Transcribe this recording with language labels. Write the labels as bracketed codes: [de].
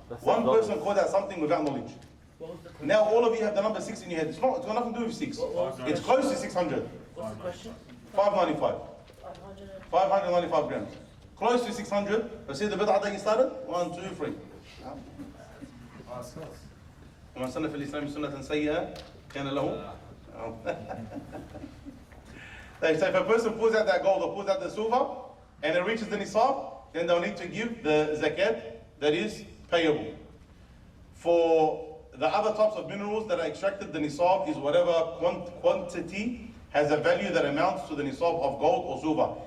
[en] One person called out something without knowledge. Now all of you have the number 6 in your head. It's got nothing to do with 6. It's close to 600. What's the question? 595. 500. 595 grams. Close to 600. Let's see the bid'ah that you started. 1, 2, 3. [ar] ومن سن في الإسلام سنة سيئة كان له. [en] So if a person pulls out that gold or pulls out the silver and it reaches the nisab, then they'll need to give the zakat that is payable. For the other types of minerals that are extracted, the nisab is whatever quantity has a value that amounts to the nisab of gold or silver.